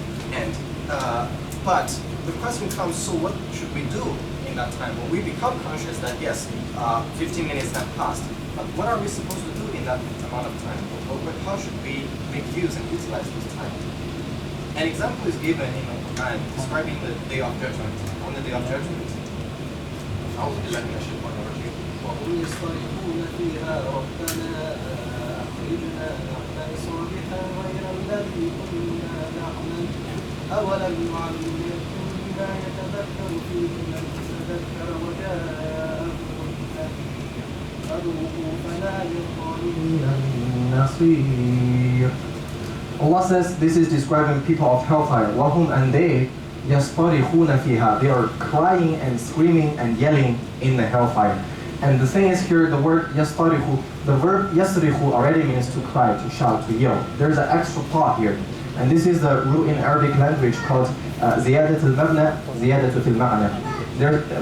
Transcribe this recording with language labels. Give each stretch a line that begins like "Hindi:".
English: And but the question comes, so what should we do in that time? When we become conscious that yes, 15 minutes have passed, but what are we supposed to do in that amount of time? How should we make use and utilize this time? An example is given in the Quran describing the day of judgment. On the day of judgment,
Arabic: Alhumdulilah, وهم يصطرخون فيها ربنا أخرجنا نعمل صالحا غير الذي كنا نعمل أولم نعلمكم ما يتذكر فيه من تذكر وجاءكم النذير فذوقوا فلا للظالمين نصير.
English: Allah says this is describing people of hellfire.
Arabic: وهم,
English: and they
Arabic: يصطرخون فيها.
English: They are crying and screaming and yelling in the hellfire. And the thing is here, the word yastarihu, the verb yasrihu already means to cry, to shout, to yell. There's an extra thought here. And this is the root in Arabic language called ziyadat al-mabna, ziyadat al-ma'na.